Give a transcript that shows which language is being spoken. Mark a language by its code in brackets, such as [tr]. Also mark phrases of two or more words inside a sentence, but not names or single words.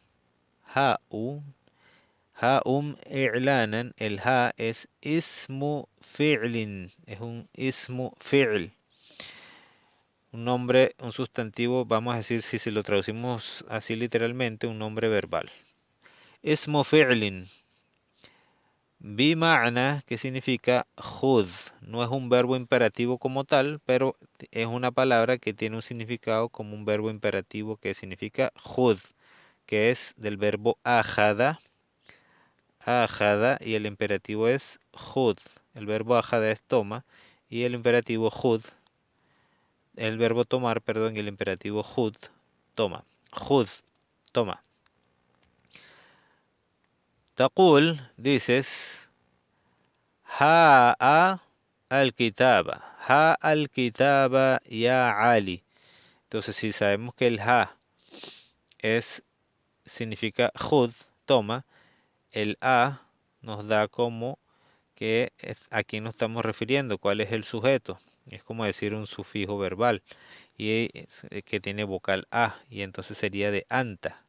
[ar] هاؤم إعلانا. [es] El ha es [ar] اسم فعل. [es] Es un [ar] اسم فعل. [es] Un nombre, un sustantivo, vamos a decir, si se lo traducimos así literalmente, un nombre verbal. [ar] اسم فعل. بمعنى, [es] que significa khud. No es un verbo imperativo como tal, pero es una palabra que tiene un significado como un verbo imperativo que significa khud, que es del verbo ajada. Ajada y el imperativo es khud. El verbo ajada es toma y el imperativo khud, el verbo tomar, perdón, y el imperativo khud, toma. Khud, toma. Taqul, dices, [ar] هاء الكتاب. ها الكتاب يا علي. [es] Entonces, si sabemos que el ha significa khud, toma, el a nos da como que a quién nos estamos refiriendo, cuál es el sujeto. Es como decir un sufijo verbal y que tiene vocal a y entonces sería de anta.